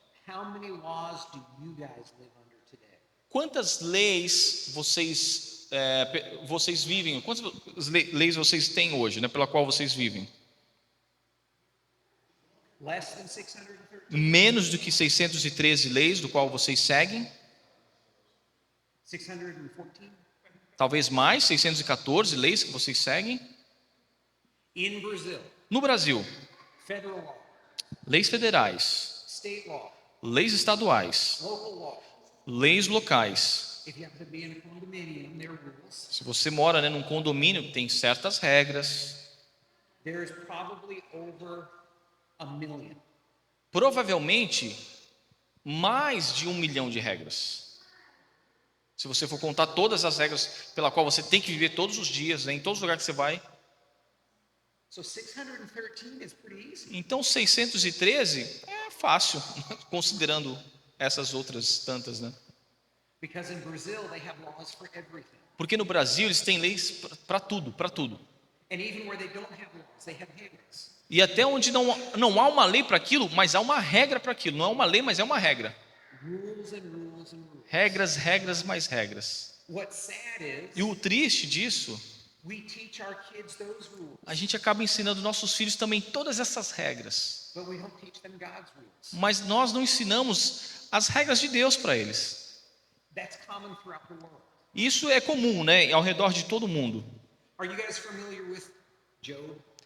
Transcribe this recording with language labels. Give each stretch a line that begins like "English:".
English: how many laws do you guys live under today?
Portuguese: Quantas leis vocês vivem? Quantas leis vocês têm hoje, né? Pela qual vocês vivem?
English: Less than 613?
Portuguese: Menos do que 613 leis do qual vocês seguem?
English: 614?
Portuguese: Talvez mais, 614 leis que vocês seguem.
English: In Brazil,
Portuguese: No Brasil,
English: federal law,
Portuguese: leis federais,
English: state law,
Portuguese: leis estaduais,
English: local law.
Portuguese: leis locais.
English: If you happen to be in a condominium, there are rules.
Portuguese: Se você mora, né, num condomínio, tem certas regras.
English: There's probably over a million.
Portuguese: Provavelmente, mais de 1 milhão de regras. Se você for contar todas as regras pela qual você tem que viver todos os dias, né, em todos os lugares que você vai.
English: So 613 is pretty easy.
Portuguese: Então, 613 é fácil, considerando essas outras tantas, né?
English: Because in Brazil, they have laws for everything.
Portuguese: Porque no Brasil eles têm leis para tudo, para tudo.
English: And even where they don't have laws, they have regras.
Portuguese: E até onde não há uma lei para aquilo, mas há uma regra para aquilo. Não é uma lei, mas é uma regra.
English: Rules and rules and rules.
Portuguese: Regras, regras, mais regras.
English: What's sad is
Portuguese: E o triste disso,
English: we teach our kids those rules,
Portuguese: a gente acaba ensinando nossos filhos também todas essas regras.
English: but we don't teach them God's rules.
Portuguese: Mas nós não ensinamos as regras de Deus para eles.
English: That's common throughout the world.
Portuguese: Isso é comum, né, ao redor de todo mundo.
English: Are you guys familiar with Job?